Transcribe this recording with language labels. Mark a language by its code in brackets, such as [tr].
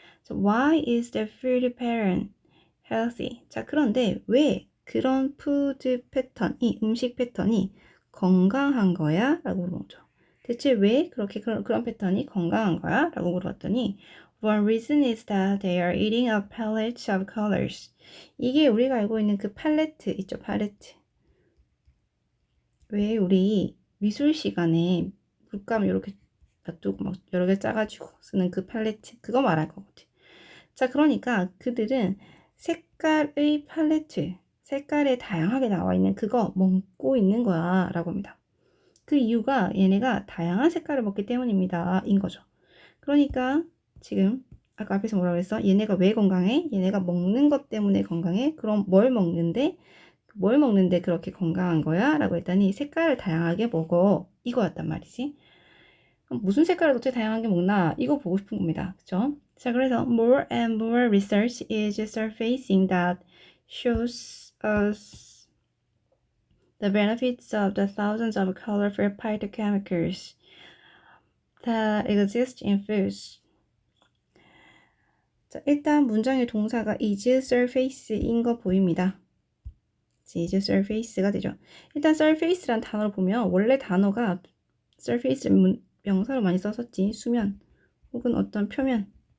[en] So why is the food pattern healthy? [ko] 자, 그런데 왜 그런 음식 패턴이 건강한 거야? 라고 물어보죠. 대체 왜 그런 패턴이 건강한 거야? 라고 물어봤더니 [en] One reason is that they are eating a palette of colors. [ko] 이게 우리가 알고 있는 그 팔레트 있죠, 팔레트. 왜 우리 미술 시간에 물감 이렇게 놔두고 막 여러 개 짜가지고 쓰는 그 팔레트, 그거 말할 거거든. 자, 그러니까 그들은 색깔의 팔레트, 색깔에 다양하게 나와 있는 그거 먹고 있는 거야 라고 합니다. 그 이유가 얘네가 다양한 색깔을 먹기 때문입니다 인 거죠. 그러니까 지금 아까 앞에서 뭐라고 했어? 얘네가 왜 건강해? 얘네가 먹는 것 때문에 건강해? 그럼 뭘 먹는데 그렇게 건강한 거야? 라고 했더니 색깔을 다양하게 먹어. 이거였단 말이지. 그럼 무슨 색깔을 어떻게 다양하게 먹나? 이거 보고 싶은 겁니다. 그쵸? 자, 그래서 [en] more and more research is surfacing that shows us the benefits of the thousands of colorful phytochemicals that exist in foods. [ko] 자, 일단 문장의 동사가 is surface인 거 보입니다. is surface가 되죠. 일단 surface란 단어를 보면 원래 단어가 surface 명사로 많이 썼었지. 수면 혹은 어떤 표면.